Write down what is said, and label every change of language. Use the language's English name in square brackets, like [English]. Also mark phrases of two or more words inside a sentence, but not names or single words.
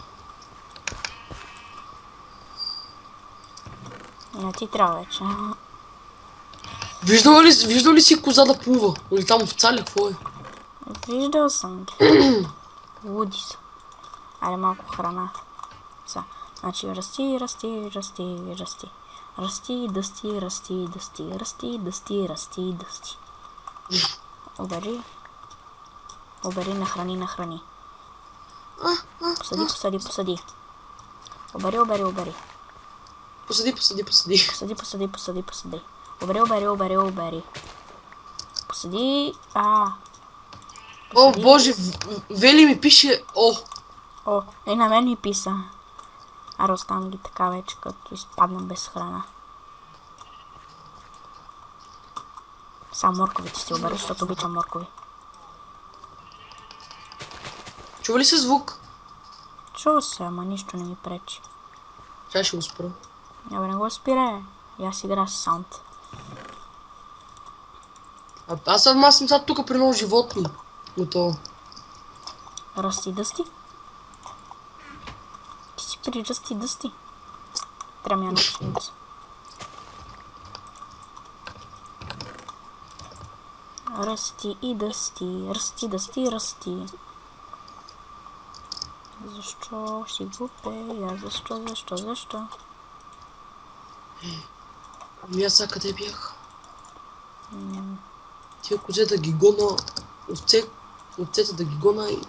[Bulgarian] Не ти трябва вече. Виждал ли си коза да плува? Или там овца ли, какво е? Виждал съм ги. Луди са. Айде малко храна. Са. Значи расти, расти, расти, расти. Расти, дъсти, расти, дъсти, расти, дъсти, расти, дъсти. Обери. Обери, нахрани, нахрани. Посади, посади, посади. Обери, обери, обери. Посади. Посади, посади, посади, посади. Обери, обери, обери, обери. Посади. О, боже, Вели ми пише, О, и на мен ми писа. Аре, оставам ги така вече, като изпадна без храна. Само морковите си обери, защото обичам моркови. чува ли се звук? Чува се, ама нищо не ми пречи. Чай ще го спра. Абе, не го спира. И аз игра с саунд. Аз съм сега тук при много животни. Готово. Расти дъсти. Ти си при расти дъсти. Трябва ми една пшеница. Расти и дъсти. Расти, дъсти, расти. Защо си го пея? Защо? Ами аз сега къде бях? Тия козе да ги гона, овцете да ги гона и...